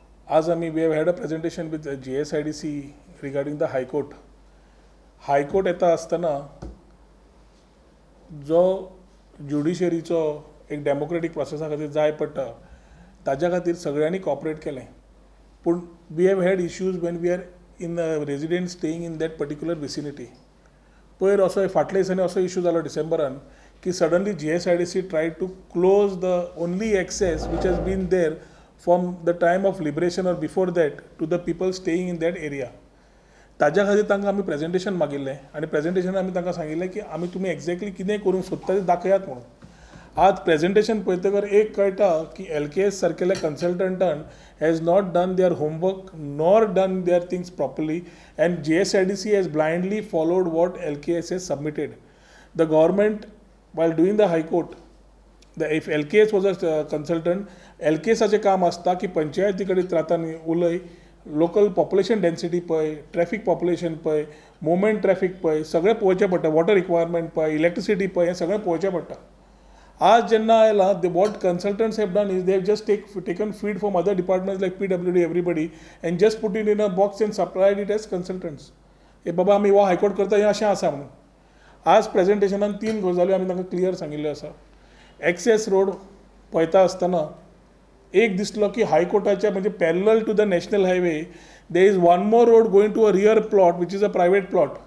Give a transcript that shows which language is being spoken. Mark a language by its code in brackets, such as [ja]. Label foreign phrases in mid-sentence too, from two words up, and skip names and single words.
[en] आज we have had a presentation with GSIDC regarding the High Court. [kok] High Court येता आसतना जो ज्युडिशरीचो एक [en] democratic process [kok] खातीर जाय पडटा ताज्या खातीर सगळ्यांनी कॉपरेट केलें. [en] पूण we have had issues when we are in resident staying in that particular vicinity. [kok] पयर असो फाटल्या दिसांनी असो इश्यू जालो डिसेंबरान की [en] सडनली GSIDC tried to close the only access which has been there from the time of liberation or before that to the people staying in that area. [kok] ताज्या खातीर तांकां आमी प्रेजेंटेशन मागिल्लें आनी प्रेजेंटेशन आमी तांकां सांगिल्लें की आमी तुमी एक्झॅक्टली कितें करूंक सोदता तें दाखयात म्हणून. आज प्रेजेंटेशन पळयतकर एक कळटा की LKS सारकेल्या कन्सल्टंटान [en] has not done their homework nor done their things properly and GSIDC has blindly followed what LKS has submitted. the government while doing the High Court, if LKS was a consultant, [kok] LKSाचें काम आसता की पंचायती कडेन रातांनी उलय, [en] local population density [kok] पळय, [en] traffic population [kok] पळय, [en] movement traffic [kok] पळय, सगळें पळोवचें पडटा, [en] water requirement [kok] पळय, इलेक्ट्रिसिटी पळय, हें सगळें पळोवचें पडटा. आज जेन्ना आयलां [en] what consultants have done is they have just taken feed from other departments like PWD everybody and just put it in a box and supplied it as consultants. [kok] हे बाबा आमी हो हायकोर्ट करता हें अशें आसा म्हणून. आज प्रेजेंटेशनान 3 गजाली आमी तांकां क्लियर सांगिल्ल्यो आसा. [en] access road [kok] पळयता आसतना एक दिसलो की हायकोर्टाच्या म्हणजे [en] parallel to the national highway there is one more road going to a rear plot which is a private plot.